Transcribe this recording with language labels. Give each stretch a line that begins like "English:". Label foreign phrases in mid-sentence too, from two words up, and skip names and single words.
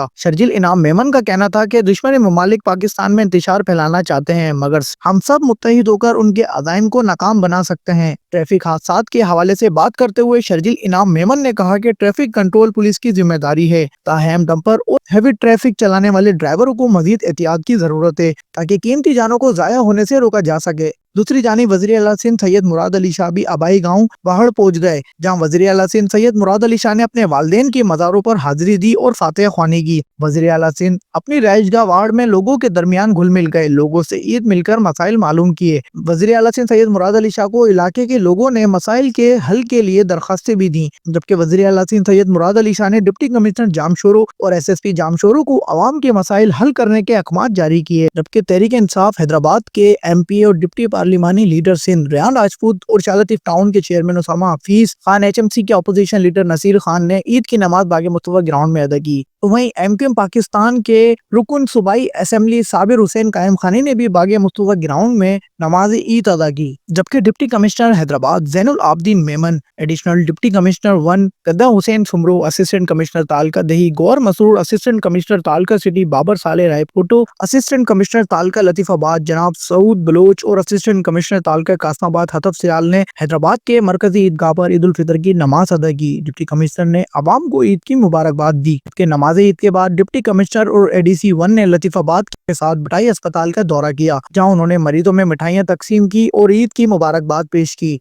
Urdu: شرجیل انعام میمن کا کہنا تھا کہ دشمن ممالک پاکستان میں انتشار پھیلانا چاہتے ہیں، مگر ہم سب متحد ہو کر ان کے عزائم کو ناکام بنا سکتے ہیں. ٹریفک حادثات کے حوالے سے بات کرتے ہوئے شرجیل انعام میمن نے کہا کہ
English: traffic control police
Urdu: کی ذمہ داری ہے، تاہم ڈمپر اور
English: heavy traffic
Urdu: چلانے والے ڈرائیوروں کو مزید احتیاط کی ضرورت ہے تاکہ قیمتی جانوں کو ضائع ہونے سے روکا جا سکے. دوسری جانب وزیر اعلیٰ سندھ سید مراد علی شاہ بھی آبائی گاؤں واہڑ پہنچ گئے، جہاں وزیر اعلیٰ سندھ سید مراد علی شاہ نے اپنے والدین کے مزاروں پر حاضری دی اور فاتحہ خوانی کی. وزیر اعلیٰ سندھ اپنی رہائش گاہ وارڈ میں لوگوں کے درمیان گھل مل گئے، لوگوں سے عید مل کر مسائل معلوم کیے. وزیر اعلیٰ سندھ سید مراد علی شاہ کو علاقے کے لوگوں نے مسائل کے حل کے لیے درخواستیں بھی دی، جبکہ وزیر اعلیٰ سندھ سید مراد علی شاہ نے
English: deputy commissioner
Urdu: جامشورو اور SSP جامشورو کو عوام کے مسائل حل کرنے کے احکام جاری کیے. جبکہ تحریک انصاف حیدرآباد کے MP اور ڈپٹی پارلیمانی لیڈر سندھ ریحان راجپوت اور شالطیف ٹاؤن کے چیئرمین اسامہ حفیظ خان، HMC کے
English: opposition leader
Urdu: نصیر خان نے عید کی نماز باغ مصطفیٰ گراؤنڈ میں ادا کی. وہیں MQM پاکستان کے رکن صوبائی اسمبلی صابر حسین قائم خانی نے بھی باغ مصطفیٰ گراؤنڈ میں نماز عید ادا کی. جبکہ
English: deputy commissioner
Urdu: حیدرآباد زین العابدین میمن,
English: additional deputy commissioner
Urdu: 1 گدا حسین سومرو,
English: assistant commissioner
Urdu: تعلقہ دہی گور مسور,
English: assistant commissioner
Urdu: تعلقہ سٹی بابر صالح رائپوٹو,
English: assistant commissioner
Urdu: تعلقہ لطیف آباد جناب سعود بلوچ اور
English: assistant commissioner
Urdu: تعلقہ قاسم آباد ہتف سیال نے حیدرآباد کے مرکزی عیدگاہ پر عید الفطر کی نماز ادا کی.
English: deputy commissioner
Urdu: نے عوام کو عید کی مبارکباد دی۔ نماز عید کے بعد
English: deputy commissioner
Urdu: اور ADC 1 نے لطیف آباد کے ساتھ بٹائی اسپتال کا دورہ کیا، جہاں انہوں نے مریضوں میں مٹھائیاں تقسیم کی اور عید کی مبارکباد پیش کی.